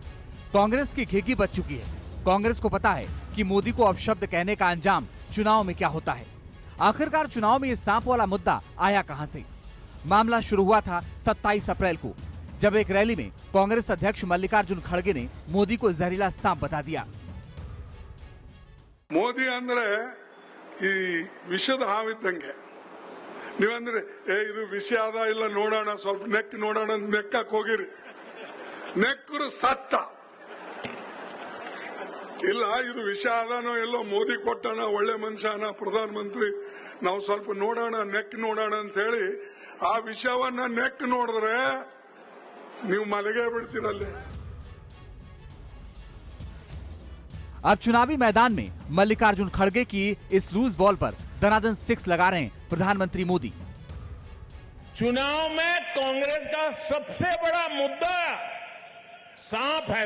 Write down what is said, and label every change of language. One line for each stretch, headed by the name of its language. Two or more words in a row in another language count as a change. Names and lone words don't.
Hindi: कांग्रेस की घिघी बच चुकी है। कांग्रेस को पता है कि मोदी को अपशब्द कहने का अंजाम चुनाव में क्या होता है। आखिरकार चुनाव में ये सांप वाला मुद्दा आया कहां से? मामला शुरू हुआ था 27 अप्रैल को, जब एक रैली में कांग्रेस अध्यक्ष मल्लिकार्जुन खड़गे ने मोदी को जहरीला सांप बता दिया।
Kannada: ಮೋದಿ ಅಂದ್ರೆ ಈ ವಿಷದ ಹಾವಿದ್ದಂಗೆ. ನೀವಂದ್ರೆ ಇದು ವಿಷ ಅದ ಇಲ್ಲ ನೋಡೋಣ, ಸ್ವಲ್ಪ ನೆಕ್ ನೋಡೋಣ ನೆಕ್ಕಕ್ಕೆ ಹೋಗಿರಿ. ನೆಕ್ಕರು ಸತ್ತ ಇಲ್ಲ, ಇದು ವಿಷ ಅದಾನೋ ಎಲ್ಲೋ ಮೋದಿ ಕೊಟ್ಟಣ, ಒಳ್ಳೆ ಮನುಷ್ಯನ ಪ್ರಧಾನ ಮಂತ್ರಿ, ನಾವು ಸ್ವಲ್ಪ ನೋಡೋಣ ನೆಕ್ ನೋಡೋಣ ಅಂತ ಹೇಳಿ ಆ ವಿಷವನ್ನ ನೆಕ್ ನೋಡಿದ್ರೆ ನೀವು ಮಲಗೇ ಬಿಡ್ತೀರಲ್ಲೇ.
Hindi: अब चुनावी मैदान में मल्लिकार्जुन खड़गे की इस
English: loose ball
Hindi: पर दनादन 6 लगा रहे हैं प्रधानमंत्री मोदी। चुनाव में कांग्रेस का सबसे बड़ा मुद्दा सांप है।